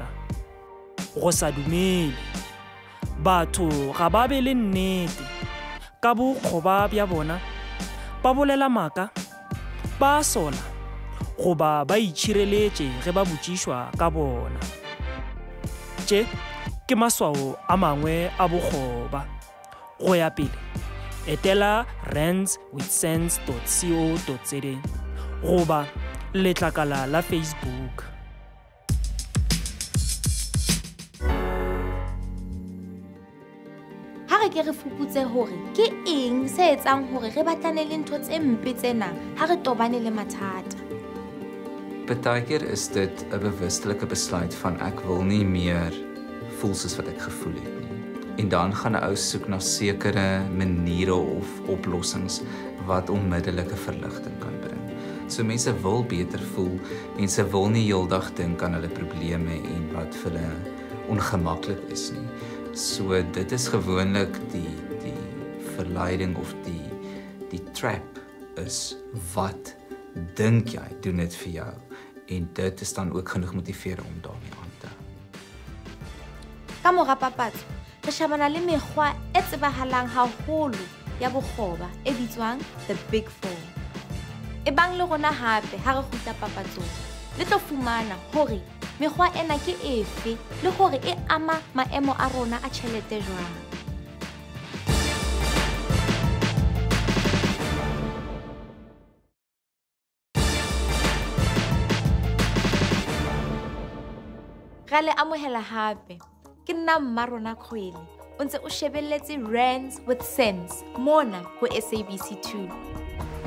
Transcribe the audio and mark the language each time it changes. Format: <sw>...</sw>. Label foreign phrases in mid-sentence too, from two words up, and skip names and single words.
<nso>Go sa dumele, batho ga ba be le nnete ka bokgoba bja bona, ba bolela maaka, ba sola goba ba itšhireletše ge ba botšišwa ka bona. Tše ke maswao a mangwe a bokgoba. Go ya pele, etela rands.co.za goba letlakala la Facebook.</nso> <st>Ha re ke re fuputse hore ke eng se etsang hore re batlane le ntho tse mpe tsena ha re tobane le mathata.</st> <af>Partykeer is dit 'n bewustelike besluit van ek wil nie meer voel soos wat ek gevoel het nie. En dan gaan 'n ou soek na sekere maniere of oplossings wat onmiddellike verligting kan bring. So mense wil beter voel, mense wil nie heeldag dink aan hulle probleme en wat vir hulle ongemaklik is nie. So dit is gewoonlik die verleiding of die trap is wat dink jy doen dit vir jou, en dit is dan ook genoeg motivering om daarmee aan te hou.</af> <st>Ka mora papatso re shabana le mekgwa e tsebahalang haholo ya bokgoba e bitswang</st> <en>the big four.</en> <st>E bang le rona hape ha re kgutla papatsong le tlo fumana hore mekgwa ena ke efe le hore e ama maemo a rona a tjhelete jwang. Re le amohela hape ke nna Mmarona Kgwele o ntse o shebelletse Rands with Sense mona ho SABC 2.</st>